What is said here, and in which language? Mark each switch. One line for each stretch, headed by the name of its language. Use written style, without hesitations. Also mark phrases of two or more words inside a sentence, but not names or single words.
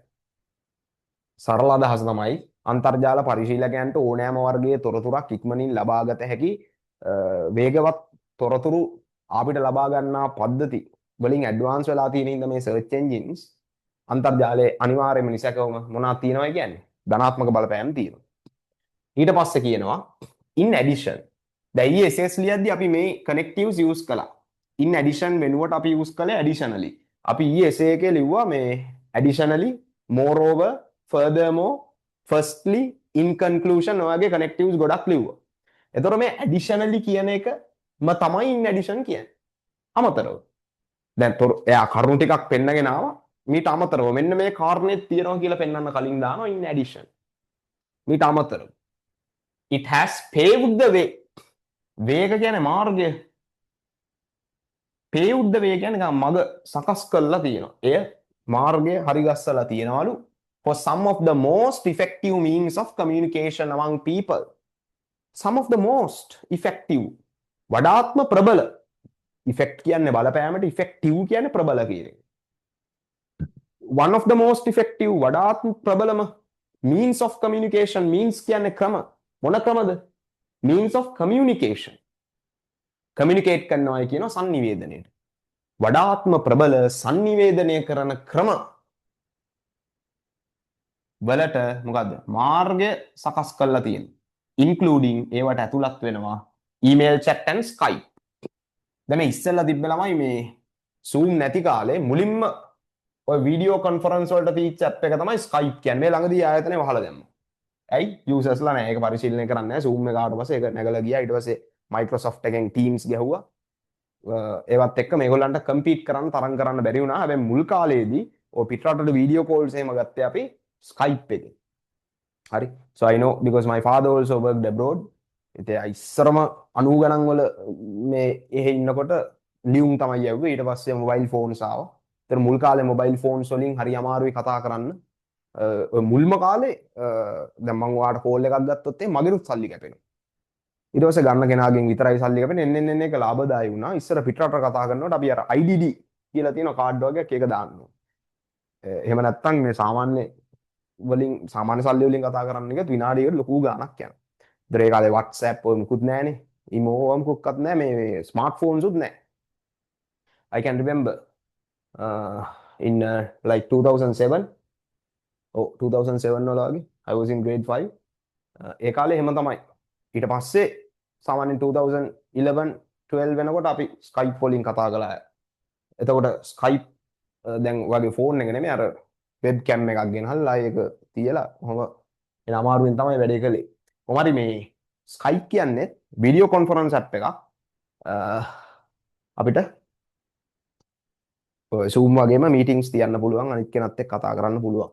Sinhala: සරල අදහස තමයි අන්තර්ජාල පරිශීලකයන්ට ඕනෑම වර්ගයේ තොරතුරක් ඉක්මනින් ලබාගත හැකි වේගවත් තොරතුරු අපිට ලබා ගන්නා පද්ධති වලින් ඇඩ්වාන්ස් වෙලා තියෙන ඉඳ මේ සර්ච් එන්ජින්ස් අන්තර්ජාලයේ අනිවාර්යයෙන්ම නිසකවම මොනවද තියෙනවයි කියන්නේ ධනාත්මක බලපෑම් තියෙනවා. ඊට පස්සේ කියනවා
English: in addition.
Sinhala: දැන් ESS ලියද්දී අපි මේ
English: connectives use
Sinhala: කළා.
English: in addition
Sinhala: වෙනුවට අපි use කළේ additionally. අපි ESA එකේ ලිව්වා මේ
English: additionally, moreover, furthermore, firstly, in conclusion
Sinhala: ඔයගේ connectives ගොඩක් ලිව්වා. එතකොට මේ additionally කියන එකම තමයි
English: in addition
Sinhala: කියන්නේ. අමතරව. දැන් එයා කරුණු ටිකක් පෙන්නගෙන ආවා. මීට අමතරව මෙන්න මේ කාරණේ තියෙනවා කියලා පෙන්වන්න කලින් දානවා
English: in addition.
Sinhala: මීට අමතරව.
English: It has paved the way.
Sinhala: වේග කියන්නේ මාර්ගය.
English: paved the way
Sinhala: කියන්නේ මඟ සකස් කරලා තියෙනවා. එය මාර්ගය හරිගස්සලා තියෙනවලු
English: for some of the most effective means of communication among people. Some of the most effective.
Sinhala: වඩාත්ම ප්‍රබල. effect කියන්නේ බලපෑමට, effective කියන්නේ ප්‍රබල කියන එක.
English: One of the most effective
Sinhala: වඩාත්ම ප්‍රබලම
English: means of communication, means
Sinhala: කියන්නේ ක්‍රම. මොන ක්‍රමද?
English: means of communication.
Sinhala: communicate කරනවා කියනවා sannivedanයට. වඩාත්ම ප්‍රබල sannivedanය කරන ක්‍රම වලට මොකද්ද? මාර්ගය සකස් කරලා තියෙනවා. including ඒවට ඇතුළත් වෙනවා
English: email chat and Skype.
Sinhala: දැන් මේ ඉස්සෙල්ලා තිබ්බ ළමයි මේ Zoom නැති කාලේ මුලින්ම ඔය
English: video conference
Sinhala: වලට තීච්ච ඇප් එක තමයි Skype කියන්නේ. මේ ළඟදී ආයතනේ වහලා දැම්මා. ඇයි? යූසර්ස්ලා නැහැ. ඒක පරිශීලනය කරන්නේ නැහැ. Zoom එක ආවට පස්සේ ඒක නැගලා ගියා. ඊට පස්සේ Microsoft එකෙන් Teams ගැහුවා. ඒවත් එක්ක මේගොල්ලන්ට කම්පීට් කරන්න තරම් කරන්න බැරි වුණා. හැබැයි මුල් කාලේදී ඔය පිටරටට
English: video calls
Sinhala: එහෙම ගත්තේ අපි Skype එකේ. හරි.
English: So I know because my father also worked abroad.
Sinhala: ඉතින් ඉස්සරම 90 ගණන් වල මේ එහෙ ඉන්නකොට ලියුම් තමයි යවුවේ. ඊට පස්සේ
English: mobile phones
Sinhala: ආවා. ඒතර මුල් කාලේ
English: mobile phones
Sinhala: වලින් හරි අමාරුයි කතා කරන්න. මුල්ම කාලේ දැන් මම ඔයාලට කෝල් එකක් ගත්තොත් මගෙනුත් සල්ලි කැපෙනවා. ඊට පස්සේ ගන්න කෙනාගෙන් විතරයි සල්ලි කැපෙන්නේ. එන්න එක ලාභදායී වුණා. ඉස්සර පිටරට කතා කරනකොට අපි අර IDD කියලා තියෙන කාඩ් වගේක් ඒක දාන්න ඕනේ. එහෙම නැත්නම් මේ සාමාන්‍ය වලින් සාමාන්‍ය සල්ලි වලින් කතා කරන්න එකත් විනාඩියකට ලොකු ගාණක් යනවා. ඒතර ඒ කාලේ WhatsApp ඔය මුකුත් නැහනේ. ඊමෝ මොකක්වත් නැහැ මේ ස්මාර්ට්ෆෝන්ස් උත් නැහැ.
English: I can remember in like 2007 2007
Sinhala: වල වගේ
English: I was in grade 5
Sinhala: ඒ කාලේ එහෙම තමයි ඊට පස්සේ සාමාන්‍යයෙන් 2011 12 වෙනකොට අපි Skype වලින් කතා කළා එතකොට Skype දැන් වගේ ෆෝන් එක නෙමෙයි අර
English: web cam
Sinhala: එකක් ගෙනහල්ලා ඒක තියලා කොහොම එන අමාරුවෙන් තමයි වැඩේ කළේ කොහොම හරි මේ Skype කියන්නේ
English: video conference app
Sinhala: එකක් අපිට Zoom වගේම මීටින්ග්ස් තියන්න පුළුවන් අනිත් කෙනත් එක්ක කතා කරන්න පුළුවන්.